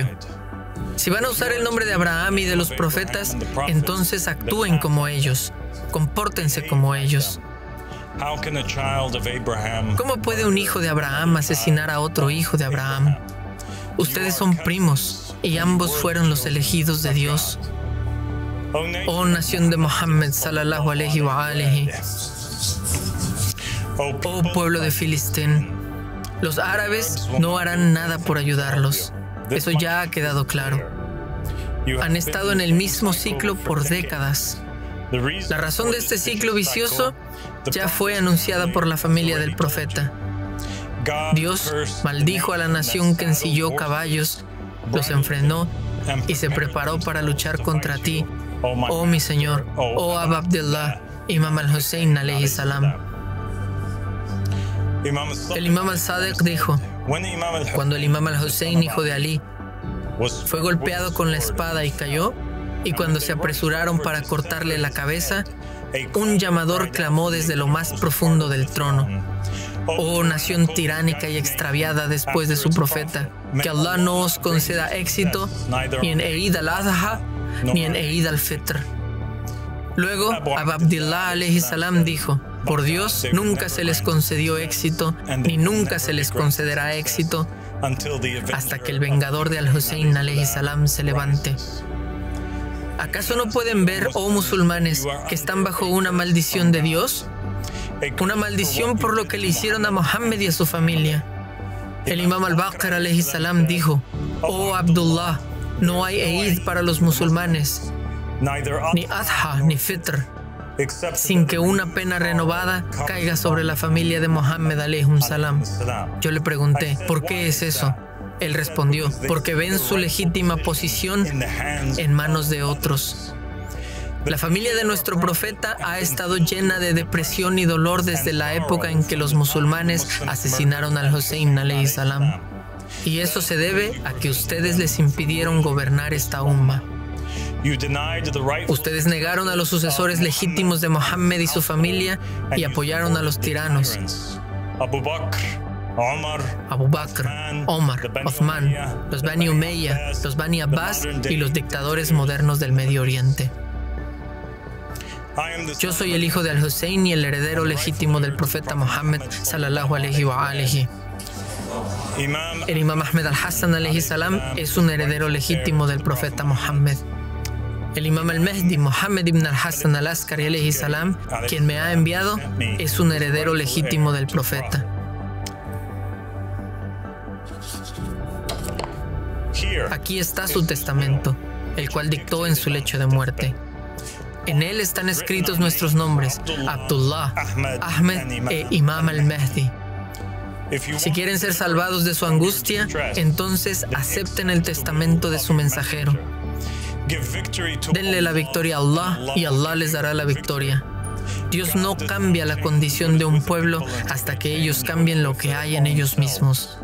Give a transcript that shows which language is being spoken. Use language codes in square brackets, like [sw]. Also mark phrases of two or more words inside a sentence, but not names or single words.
[es] Si van a usar el nombre de Abraham y de los profetas, entonces actúen como ellos, compórtense como ellos. ¿Cómo puede un hijo de Abraham asesinar a otro hijo de Abraham? Ustedes son primos y ambos fueron los elegidos de Dios. Oh nación de Mohammed [ar] صلى الله عليه وآله. [es] Oh pueblo de Filistín, los árabes no harán nada por ayudarlos. Eso ya ha quedado claro. Han estado en el mismo ciclo por décadas. La razón de este ciclo vicioso ya fue anunciada por la familia del profeta. Dios maldijo a la nación que ensilló caballos, los enfrenó y se preparó para luchar contra ti, oh mi Señor, oh Abu Abdullah, Imam al-Hussein [ar] عليه السلام. [es] El Imam al-Sadiq dijo: cuando el Imam al-Hussein, hijo de Ali, fue golpeado con la espada y cayó, y cuando se apresuraron para cortarle la cabeza, un llamador clamó desde lo más profundo del trono: oh nación tiránica y extraviada después de su profeta, que Allah no os conceda éxito ni en Eid al-Adha ni en Eid al-Fitr. Luego, Abu Abdullah [ar] عليه السلام [es] dijo: por Dios, nunca se les concedió éxito, ni nunca se les concederá éxito, hasta que el vengador de al-Hussein [ar] عليه السلام [es] se levante. ¿Acaso no pueden ver, oh musulmanes, que están bajo una maldición de Dios? Una maldición por lo que le hicieron a Mohammed y a su familia. El Imam al-Baqir [ar] عليه السلام [es] dijo: oh Abdullah, no hay Eid para los musulmanes, ni Adha ni Fitr, sin que una pena renovada caiga sobre la familia de Mohammed [ar] عليه السلام. [es] Yo le pregunté: ¿por qué es eso? Él respondió: porque ven su legítima posición en manos de otros. La familia de nuestro profeta ha estado llena de depresión y dolor desde la época en que los musulmanes asesinaron al Hussein [ar] عليه السلام. [es] Y eso se debe a que ustedes les impidieron gobernar esta umma. Ustedes negaron a los sucesores legítimos de Mohammed y su familia y apoyaron a los tiranos. Abu Bakr, Omar, Othman, los Bani Umayya, los Bani Abbas y los dictadores modernos del Medio Oriente. Yo soy el hijo de al-Hussein y el heredero legítimo del profeta Mohammed [ar] صلى الله عليه وآله. [es] El Imam Ahmed al-Hassan [ar] عليه السلام [es] es un heredero legítimo del profeta Mohammed. El Imam al-Mahdi, Mohammed ibn al-Hassan al-Askari [ar] عليه السلام, [es] quien me ha enviado, es un heredero legítimo del profeta. Aquí está su testamento, el cual dictó en su lecho de muerte. En él están escritos nuestros nombres: Abdullah, Ahmed e Imam al-Mahdi. Si quieren ser salvados de su angustia, entonces acepten el testamento de su mensajero. Denle la victoria a Allah y Allah les dará la victoria. Dios no cambia la condición de un pueblo hasta que ellos cambien lo que hay en ellos mismos.